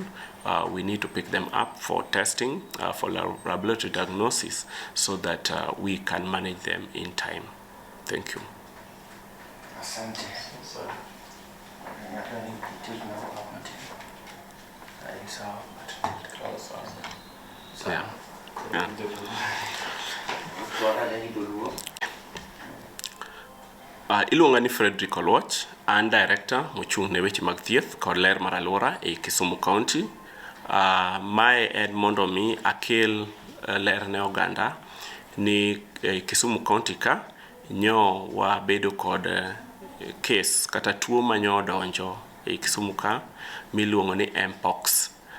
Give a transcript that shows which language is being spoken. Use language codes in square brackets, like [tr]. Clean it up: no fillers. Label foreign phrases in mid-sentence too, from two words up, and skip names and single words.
[en] We need to pick them up for testing, for laboratory diagnosis, so that we can manage them in time. Thank you. [sw] Asante. [en] Yeah. Yeah. [luo] Iluonga ni Frederick Oluoch, an director mochung' ne weche mag thieth kod ler mar alwora e Kisumu County. Mae en mondo mi akel ler ne oganda ni Kisumu County ka nyo wabedo kod case kata tuo manyo donjo e Kisumu ka miluongo ni Mpox.